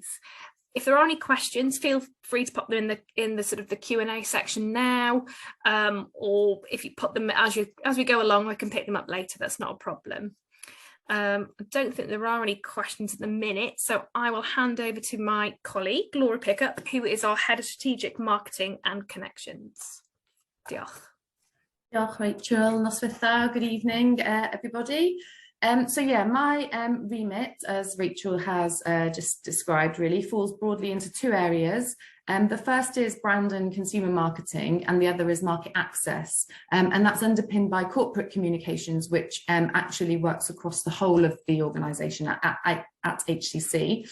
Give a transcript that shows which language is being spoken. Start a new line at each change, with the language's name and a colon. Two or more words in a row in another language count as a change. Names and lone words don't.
English: If there are any questions, feel free to pop them in the sort of the Q&A section now, or if you put them as we go along, I can pick them up later. That's not a problem. I don't think there are any questions at the minute, so I will hand over to my colleague, Laura Pickup, who is our Head of Strategic Marketing and Connections.
Welsh: Diolch. Diolch, Rachel. Noswaith dda.
English: Good evening, everybody. So yeah, my remit, as Rachel has just described, really falls broadly into two areas. The first is brand and consumer marketing, and the other is market access. And that's underpinned by corporate communications, which actually works across the whole of the organisation at HCC.